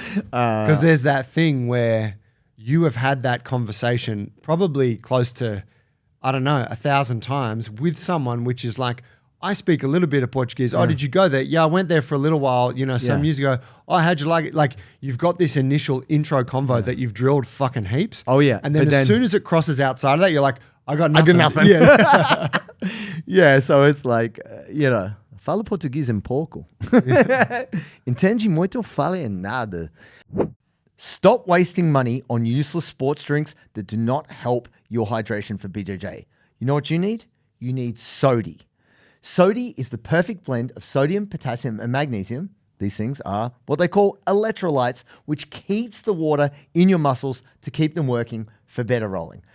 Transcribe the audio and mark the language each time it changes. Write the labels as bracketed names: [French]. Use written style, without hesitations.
[English] Because there's that thing where you have had that conversation probably close to, I don't know, 1,000 times with someone, which is like, I speak a little bit of Portuguese. Yeah. Oh, did you go there? Yeah, I went there for a little while, some years ago. Oh, how'd you like it? Like, you've got this initial intro convo that you've drilled fucking heaps. Oh, yeah. And then as soon as it crosses outside of that, you're like, I got nothing. Yeah. Yeah, so it's like, [Portuguese] falo português um pouco. Entende muito, fale nada. [English] Stop wasting money on useless sports drinks that do not help your hydration for BJJ. You know what you need? You need Sodi. Sodi is the perfect blend of sodium, potassium, and magnesium. These things are what they call electrolytes, which keeps the water in your muscles to keep them working for better rolling.